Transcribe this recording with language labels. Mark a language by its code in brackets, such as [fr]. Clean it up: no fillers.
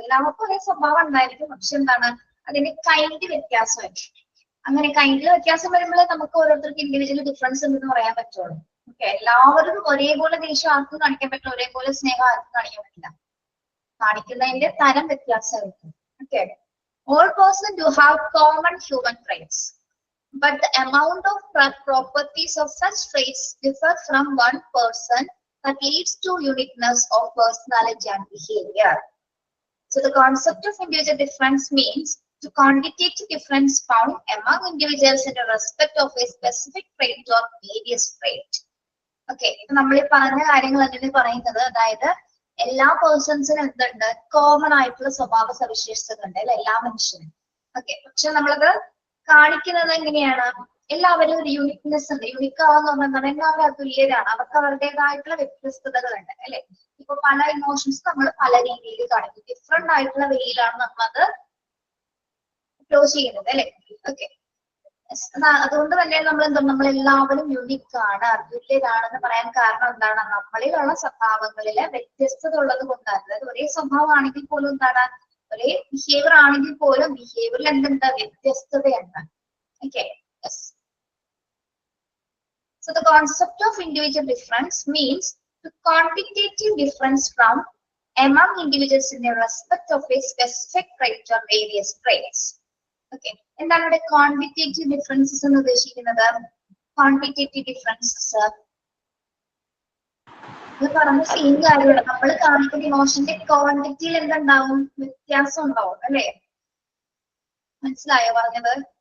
[ml] എല്ലാവർക്കും ഒരേ സ്വഭാവം ഉണ്ടായിരിക്കും, പക്ഷെ എന്താണ്, അതിന്റെ കൈൻഡ് വ്യത്യാസമായിരിക്കും. അങ്ങനെ കൈൻഡിൽ വ്യത്യാസം വരുമ്പോഴേ നമുക്ക് ഓരോരുത്തർക്ക് ഇൻഡിവിജ്വൽ ഡിഫറൻസ് ഉണ്ടെന്ന് പറയാൻ പറ്റുള്ളൂ. ഓക്കെ, എല്ലാവരും ഒരേപോലെ ദേഷ്യം ആർക്കും കാണിക്കാൻ പറ്റില്ല, ഒരേപോലെ സ്നേഹം ആർക്കും കാണിക്കാൻ പറ്റില്ല. കാണിക്കുന്നതിന്റെ തരം വ്യത്യാസമായിരിക്കും. [en] Okay, all persons do have common human traits, but the amount of properties of such traits differ from one person that leads to uniqueness of personality and behavior. So the concept of individual difference means to quantitative difference found among individuals in respect of a specific trait or various trait. [ml] Okay, നമ്മൾ ഈ പറഞ്ഞ കാര്യങ്ങൾ എന്തിനാണ് പറയുന്നത്? അതായത് എല്ലാ പേഴ്സൺസിനും എന്തുണ്ട്? Common ആയിട്ടുള്ള സ്വഭാവ സവിശേഷതകൾ ഉണ്ട് അല്ലെ, എല്ലാ മനുഷ്യനും. ഓക്കെ, പക്ഷെ നമ്മളത് കാണിക്കുന്നത് എങ്ങനെയാണ്? എല്ലാവരും ഒരു യൂണിക്നെസ് ഉണ്ട്. യൂണിക് ആവാന്ന് പറഞ്ഞാൽ എല്ലാവരും അതുല്യരാണ്. അവർക്ക് അവരുടേതായിട്ടുള്ള വ്യത്യസ്തതകളുണ്ട് അല്ലെ. ഇപ്പൊ പല ഇമോഷൻസ് നമ്മൾ പല രീതിയിൽ കാണിക്കും. ഡിഫറെന്റ് ആയിട്ടുള്ള വേയിലാണ് നമ്മളത് ഫ്ലോ ചെയ്യുന്നത് അല്ലെ. ഓക്കെ, അതുകൊണ്ട് തന്നെ നമ്മൾ എല്ലാവരും യുണീക്ക് ആണ്, അതുല്യരാണെന്ന് പറയാൻ കാരണം എന്താണ്? നമ്മളിലുള്ള സ്വഭാവങ്ങളില് വ്യത്യസ്തത ഉള്ളത് കൊണ്ടാണ്. അതായത് ഒരേ സ്വഭാവമാണെങ്കിൽ പോലും എന്താണ്, ഒരേ ബിഹേവിയർ ആണെങ്കിൽ പോലും ബിഹേവിയറിൽ എന്തുണ്ട്? വ്യത്യസ്തതയുണ്ട്. [en] Okay, so the concept of individual difference means the quantitative difference from among individuals in the respect of a specific trait or various traits. [ml] Okay, എന്താണ് ഇവിടെ ക്വാണ്ടിറ്റേറ്റീവ് ഡിഫറൻസസ് എന്ന് ഉദ്ദേശിക്കുന്നത്? ക്വാണ്ടിറ്റേറ്റീവ് ഡിഫറൻസസ് ഇത് പറഞ്ഞ സെയിം കാര്യമാണ്. നമ്മൾ കാണിക്കുന്ന ഇമോഷന്റെ ക്വാണ്ടിറ്റിയിൽ എന്തുണ്ടാവും? വ്യത്യാസം ഉണ്ടാവും അല്ലെ. മനസ്സിലായോ പറഞ്ഞത്?